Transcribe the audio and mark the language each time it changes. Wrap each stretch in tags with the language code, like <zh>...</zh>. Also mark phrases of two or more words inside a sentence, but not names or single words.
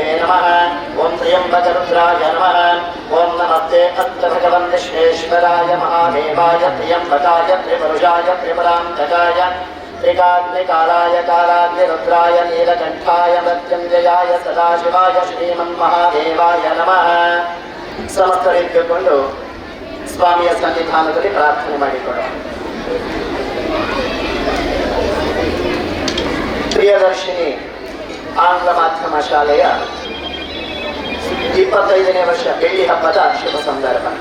<sa>नमः ओम त्र्यम्बकरुद्राय नमः ओम नमस्ते अत्र भगवन् विश्वेश्वराय महादेवाय त्र्यम्बकाय त्रिपुरुषाय त्रिपुरान्तकाय त्रिकाग्निकालाय कालाग्निरुद्राय नीलकण्ठाय मृत्युञ्जयाय सदाशिवाय श्रीमन्महादेवाय नमः</sa> <kn>ಸಮಸ್ತರಿದ್ದುಕೊಂಡು ಸ್ವಾಮಿಯ ಸನ್ನಿಧಾನದಲ್ಲಿ ಪ್ರಾರ್ಥನೆ ಮಾಡಿಕೊಳ್ಳೋಣ. ಪ್ರಿಯದರ್ಶಿನಿ ಆಂಗ್ಲ ಮಾಧ್ಯಮ ಶಾಲೆಯ 25ನೇ ವರ್ಷ ಬೆಳ್ಳಿ ಹಬ್ಬದ ಶುಭ ಸಂದರ್ಭ.</kn>